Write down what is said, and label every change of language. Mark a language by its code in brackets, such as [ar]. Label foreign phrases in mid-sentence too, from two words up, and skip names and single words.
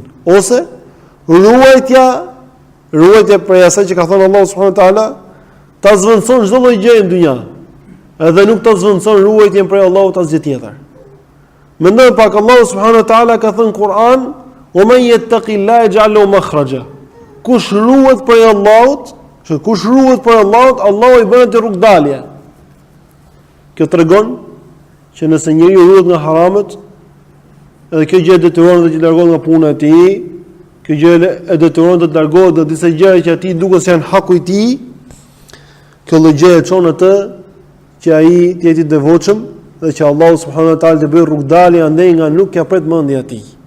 [sq] Ose ruajtja prej asaj që ka thënë Allahu [ar] سبحانه وتعالى, [sq] ta zvendçon çdo lloj gjëje në dynjë. Edhe nuk ta zvendçon ruajtjen prej Allahut asgjë tjetër. Mendoj pak, Allahu [ar] سبحانه وتعالى [sq] ka thënë Kur'an, [ar] "ومن يتق الله يجعل له مخرجا." [sq] Kush ruhet prej Allahut, Allahu i bën atë rrugë dalje. Kjo tregon që nëse njeriu ruhet nga haramet, edhe kjo gjë detyron të largohet nga puna e tij, kjo gjë e detyron të largohet nga disa gjëra që atij duket se janë haku i tij, kjo lloj gjë e çon atë që ai të jetë i devotshëm dhe që Allahu [ar] سبحانه وتعالى [sq] të bëjë rrugë dalje andaj nga nuk ka pret mendja e tij.